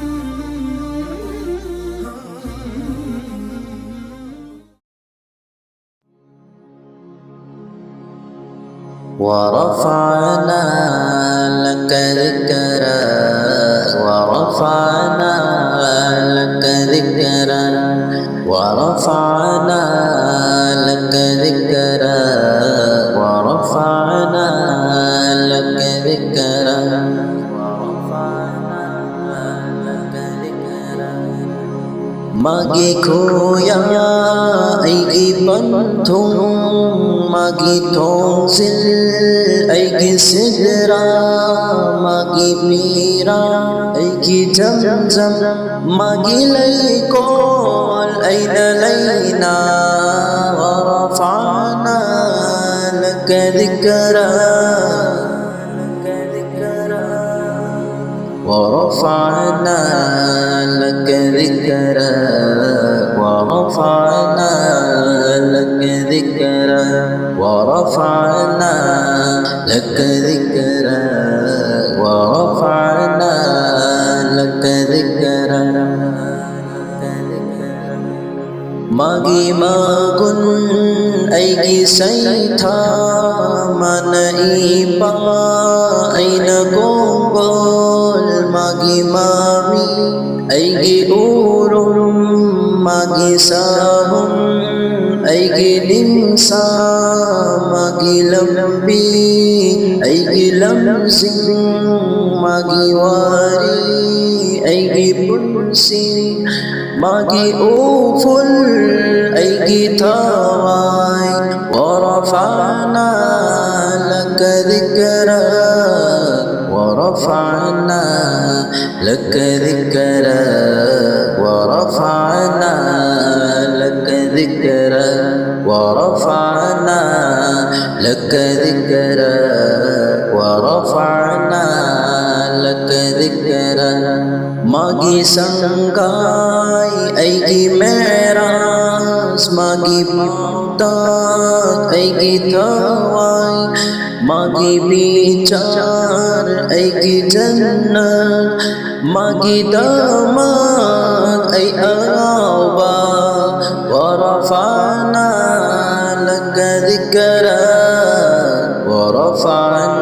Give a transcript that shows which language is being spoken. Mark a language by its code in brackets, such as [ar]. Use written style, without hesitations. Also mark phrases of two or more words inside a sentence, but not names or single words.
[ar] ورفعنا لك ذكرا ورفعنا لك ذكرا ورفعنا لك ذكرا ورفعنا لك ذكرا [mni] Magi khoya aigi banthung magi thongsil aigi sidra magi mira aigi zamzam magi laykol aina layna [ar] ورفعنا لك ذكرا ورفعنا لك ذكرا ورفعنا لك ذكرا ورفعنا لك ذكرا ورفعنا لك ذكرا Magi [mni] magun aigi saitha mana ipa aina gongol magi mami aigi urum magi sahum aigi limsa magi lambi aigi lamsing magi wari aigi punsi magi uful aigi tawai [ar] ورفعنا لك ذكرا ورفعنا لك ذكرا ورفعنا لك ذكرا ورفعنا لك ذكرا ورفعنا لك ذكرا [mni] Magi sangkai aigi meras magi pantak aigi tawai magi bicar aigi jannah magi damat ay araba [ar] ورفعنا لك ذكرا ورفعنا